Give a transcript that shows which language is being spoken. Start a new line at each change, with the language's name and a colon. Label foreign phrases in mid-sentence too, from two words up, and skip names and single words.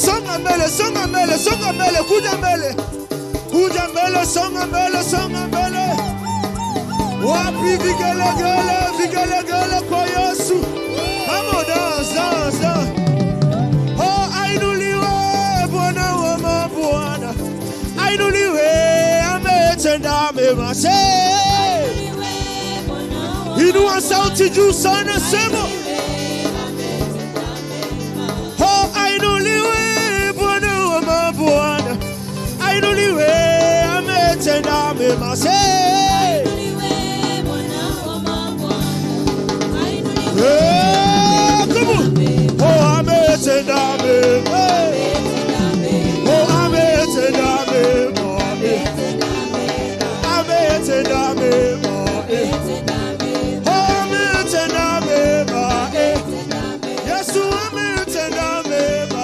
Swahili: songa mbele, songa mbele, songa mbele, kuja mbele. Kuja mbele, songa mbele, songa mbele. Wapi vigelegele, vigelegele kwa Yesu.
English: Come on, dance, dance, dance.
Swahili: Oh, ainuliwe Bwana wa mabwana. Ainuliwe, ametenda mema. Inua sauti juu sana, sema. Oh, ainuliwe Bwana wa mabwana. Ainuliwe, ametenda mema.
English: Come on.
Swahili: Oh, ametenda mema. Oh, ametenda mema. Ametenda mema. Oh, ametenda mema. Yesu ametenda mema.